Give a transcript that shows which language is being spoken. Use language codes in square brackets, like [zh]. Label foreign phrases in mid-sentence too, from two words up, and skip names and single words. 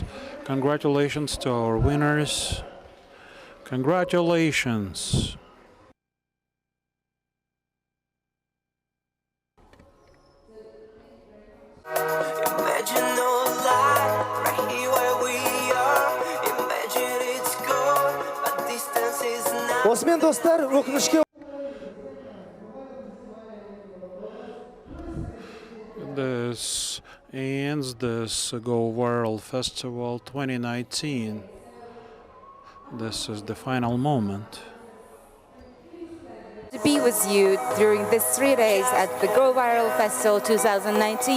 [en] Congratulations to our winners. Congratulations. [kk] Осымен достар, өкінішке [en] This ends this Go Viral Festival 2019. This is the final moment. To be with you during these 3 days at the Go Viral Festival 2019.